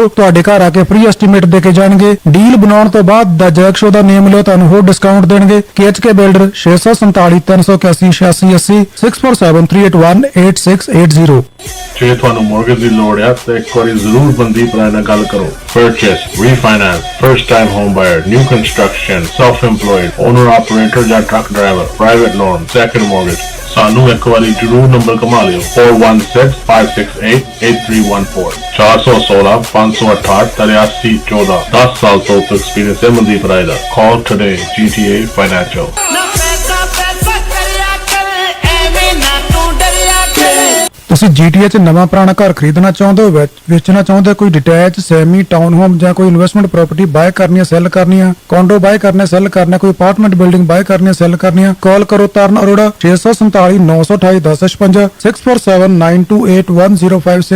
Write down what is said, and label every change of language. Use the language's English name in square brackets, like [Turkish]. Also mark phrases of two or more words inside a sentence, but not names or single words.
[Punjabi] ਤੁਹਾਡੇ ਘਰ ਆ ਕੇ [English] free estimate [Punjabi] ਦੇ ਕੇ ਜਾਣਗੇ। ਡੀਲ ਬਣਾਉਣ ਤੋਂ ਬਾਅਦ ਦਾ ਜੈਕ ਸ਼ੋ ਦਾ ਨੇਮ ਲਿਓ, ਤੁਹਾਨੂੰ ਹੋਰ ਡਿਸਕਾਊਂਟ ਦੇਣਗੇ। KHK ਬਿਲਡਰ 647 381 8680 6473818680। ਜੇ ਤੁਹਾਨੂੰ ਮੌਰਗੇਜ ਦੀ ਲੋੜ ਹੈ ਤਾਂ ਇੱਕ ਵਾਰੀ ਜ਼ਰੂਰ ਬੰਦੀ ਭਰਾ ਨਾਲ ਗੱਲ ਕਰੋ। [English] Purchase, refinance, first time home buyer, new construction, self-employed, owner operator ਜਾਂ truck driver, private loan, second mortgage। [Punjabi] ਸਾਨੂੰ ਇੱਕ ਵਾਰੀ ਜ਼ਰੂਰ ਨੰਬਰ ਕਮਾ ਲਿਓ 4165688314 416 568 8314। 10 ਸਾਲ ਤੋਂ ਐਕਸਪੀਰੀਅੰਸ ਹੈ ਮਨਦੀਪ ਰਾਏ ਦਾ। [English] Call today, GTA Financial। [Punjabi] ਨਾ ਪੈਸਾ ਪੈਸਾ ਕਰਿਆ ਕਰ, ਐਵੇ ਨਾ ਤੂ ਡਰਿਆ ਕਰ। ਤੁਸੀਂ ਜੀਟੀਏ 'ਚ ਨਵਾਂ ਪੁਰਾਣਾ ਘਰ ਖਰੀਦਣਾ ਚਾਹੁੰਦੇ ਹੋ, ਵੇਚਣਾ ਚਾਹੁੰਦੇ ਹੋ, ਕੋਈ [English] detach, semi, town home [Punjabi] ਜਾਂ ਕੋਈ [English] investment property [Punjabi] ਬਾਏ ਕਰਨੀ ਹੈ, ਸੈਲ ਕਰਨੀ ਹੈ, ਕੋਂਡੋ ਬਾਏ ਕਰਨਾ, ਸੈਲ ਕਰਨਾ, ਕੋਈ [English] apartment building [Punjabi] ਬਾਏ ਕਰਨੀ ਹੈ, ਸੈਲ ਕਰਨੀ ਹੈ, ਕਾਲ ਕਰੋ ਤਰਨ ਅਰੋੜਾ 647 928 1056 6479281056।